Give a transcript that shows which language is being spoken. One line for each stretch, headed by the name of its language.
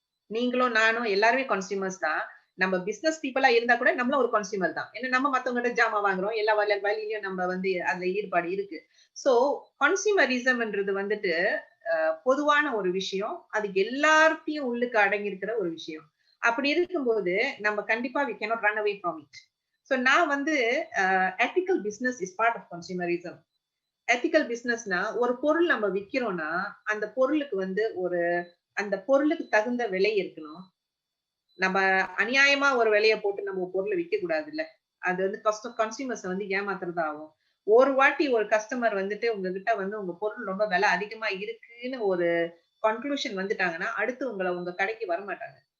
Tamil: நீங்களும் நானும் எல்லாருமே கன்சியூமர்ஸ் தான். நம்ம பிசினஸ் பீப்பிளா இருந்தா கூட நம்மளும் ஒரு கன்சியூமர் தான். ஏன்னா நம்ம மத்தவங்ககிட்ட ஜாமான் வாங்குறோம். எல்லா வழியிலயும் நம்ம வந்து அதுல ஈடுபாடு இருக்கு. சோ கன்சியூமரிசம்ன்றது வந்துட்டு பொதுவான ஒரு விஷயம். அது எல்லாத்தையும் உள்ளுக்கு அடங்கி இருக்கிற ஒரு விஷயம். அப்படி இருக்கும்போது நம்ம கண்டிப்பா
English: we cannot run away from it.
Tamil: So நான் வந்து
English: ethical business is part of consumerism.
Tamil: Ethical பிசினஸ்னா ஒரு பொருள் நம்ம விக்கிறோம்னா அந்த பொருளுக்கு வந்து அந்த பொருளுக்கு தகுந்த விலை இருக்கணும். நம்ம அநியாயமா ஒரு விலையை போட்டு நம்ம பொருளை விற்க கூடாது இல்ல. அது வந்து கன்சியூமர்ஸ் வந்து ஏமாத்துறதா ஆகும். ஒரு வாட்டி ஒரு கஸ்டமர் வந்துட்டு உங்ககிட்ட வந்து உங்க பொருள் ரொம்ப விலை அதிகமா இருக்குன்னு ஒரு கன்க்ளூஷன் வந்துட்டாங்கன்னா அடுத்து உங்க கடைக்கு வர மாட்டாங்க.